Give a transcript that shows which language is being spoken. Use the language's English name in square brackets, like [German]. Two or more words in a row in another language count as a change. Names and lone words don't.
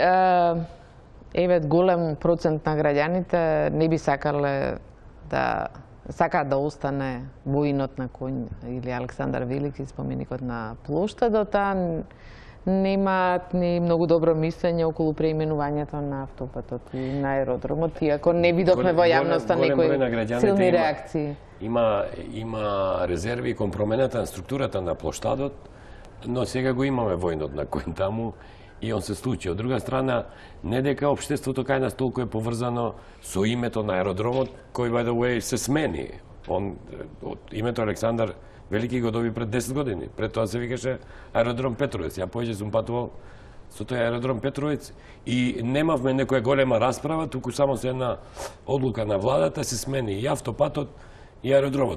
[Macedonian] Еве, голем процент на граѓаните не би сакаат да остане воинот на коњ или Александар Велики, споменикот на плоштадот, немаат ни многу добро мислење околу преименувањето на автопатот и на аеродромот, иако не видовме во јавноста некои силни реакции. Има резерви кон промената на структурата на плоштадот, но сега го имаме воинот на коњ таму и он се случи. Од друга страна, не дека општеството кај нас толку е поврзано со името на аеродромот, кој [English] by the way [Macedonian] се смени. Од името Александар Велики го доби пред 10 години. Пред тоа се викаше аеродром Петровец. Ја поеќе сум патувал со тој аеродром Петровец и немавме некоја голема расправа, туку само се една одлука на владата се смени и автопатот и аеродромот.